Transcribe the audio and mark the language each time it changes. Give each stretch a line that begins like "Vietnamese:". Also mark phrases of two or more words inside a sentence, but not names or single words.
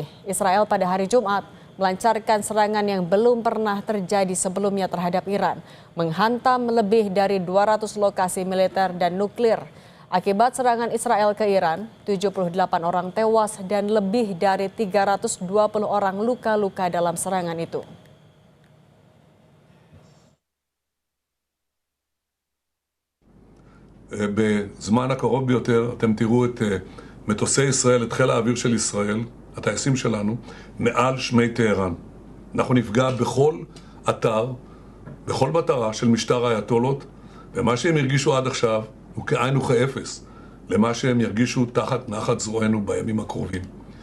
Indonesian: Israel pada hari Jumat melancarkan serangan yang belum pernah terjadi sebelumnya terhadap Iran, menghantam lebih dari 200 lokasi militer dan nuklir. Akibat serangan Israel ke Iran, 78 orang tewas dan lebih dari 320 orang luka-luka dalam serangan itu.
Hebrew: בזמן הקרוב ביותר אתם תראו את מטוסי ישראל, את חיל האוויר של ישראל, הטייסים שלנו, מעל שמי טהרן. אנחנו נפגע בכל אתר, בכל מטרה של משטר האייתולות, ומה שהם הרגישו עד עכשיו הוא כאין וכאפס למה שהם ירגישו תחת נחת זרוענו בימים הקרובים.